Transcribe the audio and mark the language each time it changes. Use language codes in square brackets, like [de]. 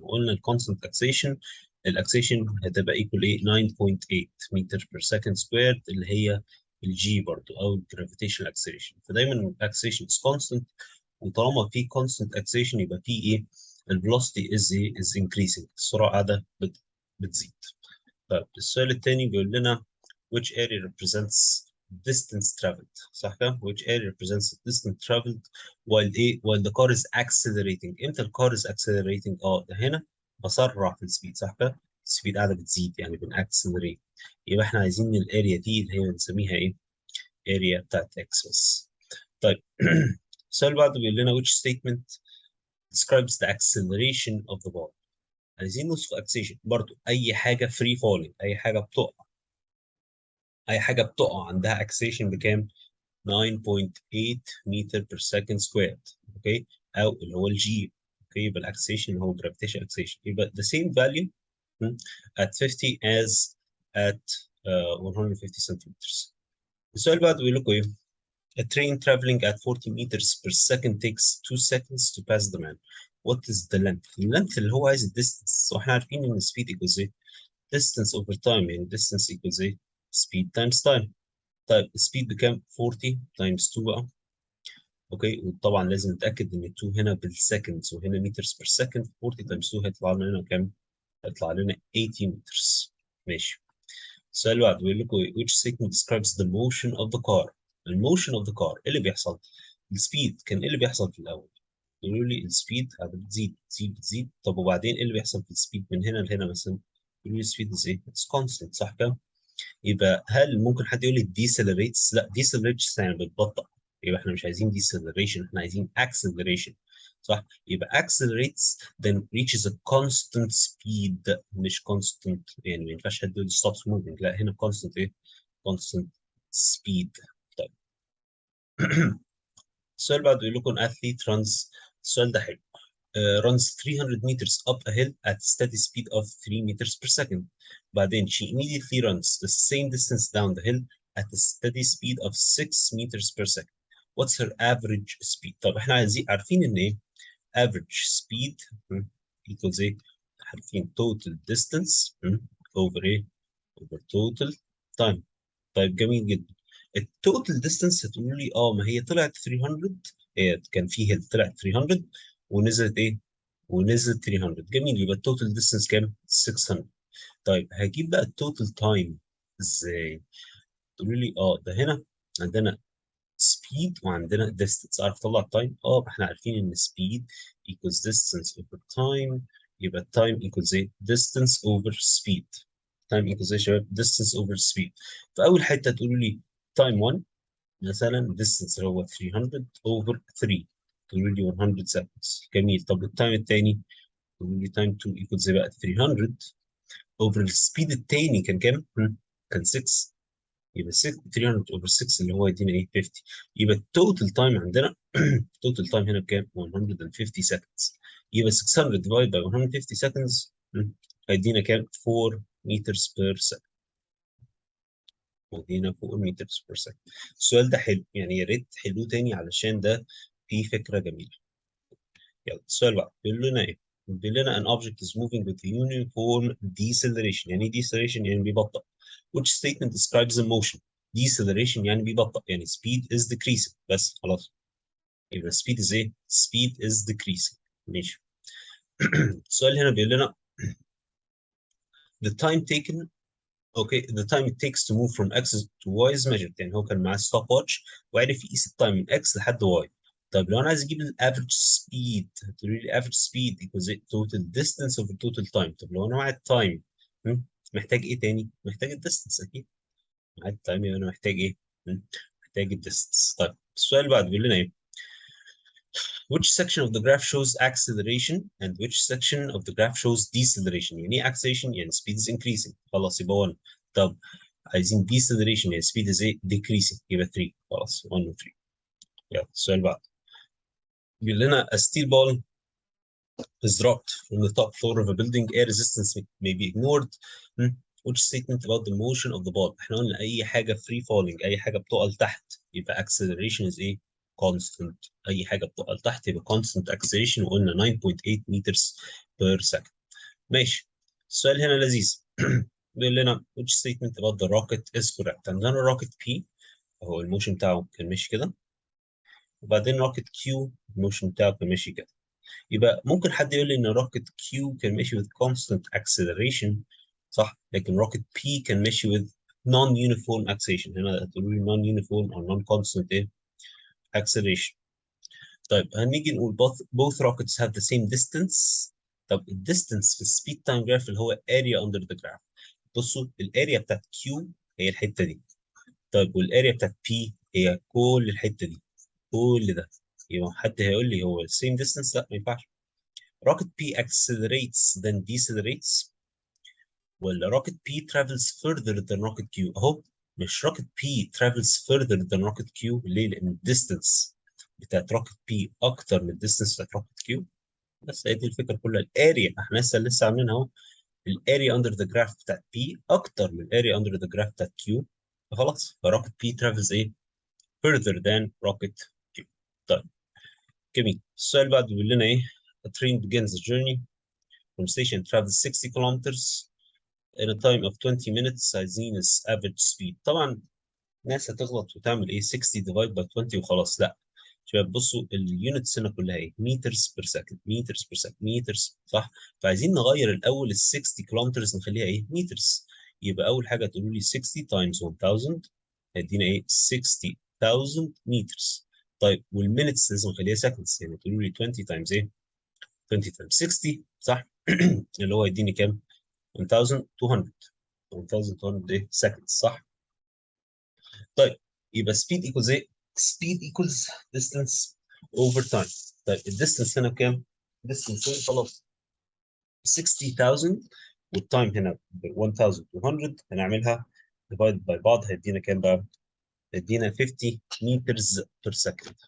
[ar] وقلنا الكونستنت الاكسلريشن هتبقى ايكوال ايه 9.8 متر بير سكند سكويرد، اللي هي الجي برضو او الجرافيتيشنال اكسلريشن. فدايما الاكسلريشن از كونستنت، وطالما في كونستنت اكسلريشن يبقى في ايه الفيلوسيتي از انكريسنج، السرعه قاعده بتزيد. طيب السؤال الثاني بيقول لنا [en] which area represents distance traveled. [ar] صح كده؟ [en] which area represents distance traveled while the car is accelerating. [ar] امتى الكار [en] is accelerating؟ [ar] ده هنا بسرع في السبيد، صح كده؟ السبيد قاعده بتزيد يعني بنأكسلريت. يبقى احنا عايزين الاريا دي اللي هي بنسميها ايه؟ اريا بتاعت اكس بس. طيب السؤال اللي بعده بيقول لنا [en] which statement describes the acceleration of the ball. [ar] عايزين نوصف اكسيشن برضو. اي حاجه فري فولينج، اي حاجه بتقع عندها اكسيشن بكام؟ 9.8 متر بير سكند سكوير. اوكي، او اللي هو الجي. اوكي، يبقى الاكسيشن هو جرافيتيشن اكسيشن، يبقى [en] the same value at 50 as at 150 centimeters. [ar] السؤال بعده بيقول لكم ايه؟ [en] A train traveling at 40 meters per second takes 2 seconds to pass the man. What is the length؟ اللينث اللي هو عايز الديستنس، [ar] واحنا عارفين ان [en] speed equals ايه؟ distance over time، يعني distance equals ايه؟ speed times time. [ar] طيب السبيد بكام؟ 40 times 2 بقى. اوكي، وطبعا لازم نتاكد ان 2 هنا بالسكندز وهنا مترز بير سكند. 40 times 2 هيطلع لنا كام؟ هيطلع لنا 80 مترز. ماشي. [en] السؤال اللي بعده بيقول لكم which statement describes the motion of the car. [ar] الموشن اوف ذا كار، ايه اللي بيحصل؟ السبيد كان ايه اللي بيحصل في الاول؟ يقولوا لي السبيد بتزيد بتزيد بتزيد. طب وبعدين ايه اللي بيحصل في السبيد من هنا لهنا مثلا؟ يقولوا لي السبيد از ايه؟ اتس كونستنت، صح كده؟ يبقى هل ممكن حد يقول لي ديسلريتس؟ لا، ديسلريتس يعني بتبطأ. يبقى احنا مش عايزين ديسلريشن، احنا عايزين اكسلريشن، صح؟ يبقى [en] accelerates then reaches a constant speed، [ar] مش constant. يعني ما ينفعش حد يقول [en] stops moving، [ar] لا هنا constant ايه؟ constant speed. طيب السؤال بعده يقول لكم athlete runs. السؤال ده حلو. [en] runs 300 meters up a hill at steady speed of 3 meters per second. [ar] بعدين [en] she immediately runs the same distance down the hill at a steady speed of 6 meters per second. What's her average speed؟ [ar] طب احنا عارفين ان ايه [en] average speed equals ايه؟ عارفين total distance over ايه؟ over total time. [ar] طيب جميل جدا. التوتال ديستانس هتقولوا لي ما هي طلعت 300. هي كان في هيل طلعت 300 ونزلت ايه؟ ونزلت 300. جميل، يبقى التوتال ديستانس كام؟ 600. طيب هجيب بقى التوتال تايم ازاي؟ تقولوا لي ده هنا عندنا سبيد وعندنا ديستانس. عارف اطلع التايم؟ احنا عارفين ان سبيد equals [en] distance over time، [ar] يبقى التايم equals ايه؟ distance over speed. [en] time equals ايه يا شباب؟ distance over speed. [ar] فاول حته تقولوا لي time 1 مثلا distance اللي هو 300 over 3، تقولوا لي [en] 100 seconds. [ar] جميل. طب التايم الثاني تقولوا لي time 2 equals ايه بقى؟ 300 over السبيد الثاني كان كام؟ كان 6. يبقى 6 300 over 6 اللي هو يدينا ايه؟ 50. يبقى التوتال تايم عندنا التوتال تايم هنا بكام؟ [en] 150 seconds. [ar] يبقى [en] 600 divided by 150 seconds هيدينا كام؟ 4 meters per second. ودينا 4 meters per second. [ar] السؤال ده حلو، يعني يا ريت تحلوه تاني علشان ده فيه فكرة جميلة. يلا السؤال بقى بيقول لنا ايه؟ بيقول لنا [en] an object is moving with uniform deceleration. [ar] يعني ايه deceleration؟ يعني بيبطأ. [en] Which statement describes the motion؟ [ar] deceleration يعني بيبطأ، [en] يعني speed is decreasing. [ar] بس خلاص، يبقى [en] speed is ايه؟ speed is decreasing. [ar] ماشي. السؤال هنا بيقول لنا the time taken. [en] Okay, the time it takes to move from x to y is measured. [ar] يعني هو كان معاه ستوب واتش وعرف يقيس التايم من x لحد y. طيب لو انا عايز اجيب الافريج سبيد، هتقولي لي افريج سبيد equals total distance over total time. طب لو انا معايا التايم محتاج ايه تاني؟ محتاج الديستنس اكيد. معايا التايم يبقى انا محتاج ايه؟ محتاج الديستنس. طيب السؤال اللي بعده بيقول لنا ايه؟ [en] Which section of the graph shows acceleration and which section of the graph shows deceleration؟ يعني ايه acceleration؟ يعني speed is increasing. خلاص يبقى 1. طب [ar] عايزين deceleration هي [en] speed is [ar] ايه decreasing يبقى 3 خلاص 1 و 3. [en] يلا السؤال بعد بيقول لنا a steel ball is dropped from the top floor of a building. Air resistance may be ignored. Which statement about the motion of the ball؟ [ar] احنا قلنا اي حاجه free falling، اي حاجه بتقع لتحت [en] يبقى acceleration is ايه constant. [ar] اي حاجه بتقع لتحت يبقى constant acceleration، وقلنا 9.8 meters per second. ماشي. السؤال هنا لذيذ. بيقول لنا [en] which statement about the rocket is correct؟ [ar] عندنا الروكت P هو الموشن بتاعه كان ماشي كده، وبعدين روكت Q الموشن بتاعه كان ماشي كده. يبقى ممكن حد يقول لي ان روكت Q كان ماشي with constant acceleration صح، لكن روكت P كان ماشي with non-uniform acceleration. هنا هتقولوا لي non-uniform or non-constant ايه acceleration. طيب هنيجي نقول [en] both rockets have the same distance. [ar] طب الديستنس في السبيد تايم جراف اللي هو area under the graph. بصوا الاريا بتاعت Q هي الحته دي، طيب والاريا بتاعت P هي كل الحته دي، كل ده. يبقى حد هيقول لي هو same distance؟ لا ما ينفعش. [en] rocket P accelerates then decelerates، [ar] ولا [en] rocket P travels further than rocket Q؟ [ar] اهو مش [en] rocket P travels further than rocket Q. [ar] ليه؟ لان الديستنس بتاعت rocket P اكتر من الديستنس بتاعت rocket Q. بس هي دي الفكره كلها. الاريا احنا لسه عاملينها اهو، الاريا اندر ذا جراف بتاعت P اكتر من الاريا اندر ذا جراف بتاعت Q، فخلاص فروكت P travels ايه further than rocket Q. طيب جميل. السؤال اللي بعده بيقول لنا ايه [en] a train begins a journey from station travels 60 kilometers in a time of 20 minutes. [ar] عايزين average speed. طبعا ناس هتغلط وتعمل ايه 60 divide by 20 وخلاص. لا شباب بصوا اليونتس هنا كلها ايه meters per second meters per second meters صح. فعايزين نغير الاول ال 60 كيلومترز نخليها ايه meters. يبقى اول حاجه تقولوا لي 60 times 1000 هيدينا ايه 60,000 meters. طيب والمينتس لازم نخليها seconds، يعني تقولوا لي 20 times ايه 20 times 60 صح. اللي هو يديني كام 1200 1200 ايه seconds صح. طيب يبقى [en] speed equals ايه speed equals distance over time. [ar] طيب الديستنس هنا كام؟ distance هنا خلاص 60,000 والتايم هنا ب 1200 هنعملها divide by بعض هيدينا كام بقى؟ هيدينا 50 meters per second.